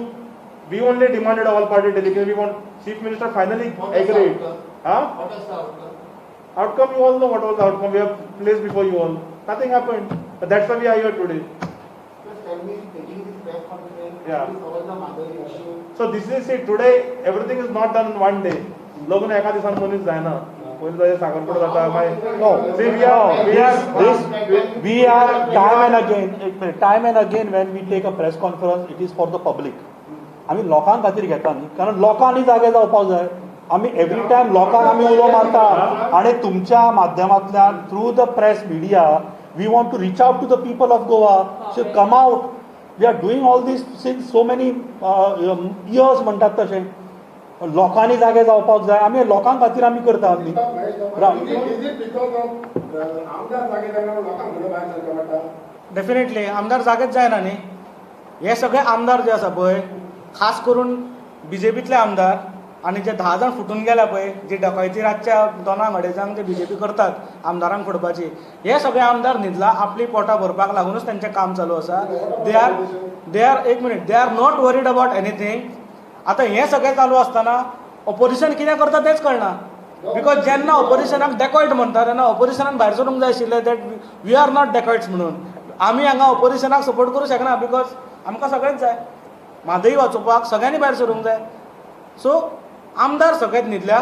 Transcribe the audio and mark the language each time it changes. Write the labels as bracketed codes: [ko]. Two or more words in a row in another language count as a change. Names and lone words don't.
[en] We only demanded all party delegation. We want chief minister finally agreed. Huh? What was the outcome? Outcome, you all know what was the outcome. We have placed before you all. Nothing happened. But that's why we are here today. just tell me taking this press conference Yeah. to solve the mother issue. So this is it. Today everything is not done in one day. [kok] लग्न एका दिसान मनीस जायना. पयलीं ताजे साखरपुडो जाता मागीर [en] No. See, We are time and again when we take a press conference, it is for the public. [kok] आमी लोकां खातीर घेता न्ही, कारण लोकांनी जागे जावपाक जाय. [en] आमी every time [kok] लोकांक आमी उलो मारता आनी तुमच्या माध्यमांतल्यान [en] through the press media we want to reach out to the people of Goa. So come out. We are doing all this since so many years [kok] म्हणटात तशें. लोकांनी जागे जावपाक जाय. आमी लोकां खातीर आमी करता न्ही. [en] Is it because of [kok] आमदार जागे जायना लोकांक घरा भायर सरता पडटा? डेफिनेटली आमदार जागेच जायना न्ही. हे सगळे आमदार जे आसा पळय, खास करून बीजेपीतले आमदार आनी जे 10 जाण फुटून गेल्या पळय, जी डकायती रातच्या 2 अडेजांक जे बीजेपी करतात आमदारांक फोडपाची, हे सगळे आमदार न्हिदला आपली पोटां भरपाक लागूनच तांचें काम चालू आसा. [en] They are not worried about anything. [kok] आतां हें सगळें चालू आसतना ऑपोजिशन कितें करता तेंच कळना. बिकॉज जेन्ना ऑपोजिशनाक डेकॉयट म्हणटा तेन्ना ऑपोजिशनान भायर सरूंक जाय आशिल्लें [en] that we are not dacoits [kok] म्हणून. आमी हांगा ऑपोजिशनाक सपोर्ट करूंक शकना बिकॉज आमकां सगळेंच जाय. म्हादई वाचोवपाक सगळ्यांनी भायर सरूंक जाय. सो आमदार सगळ्यात न्हिदल्या.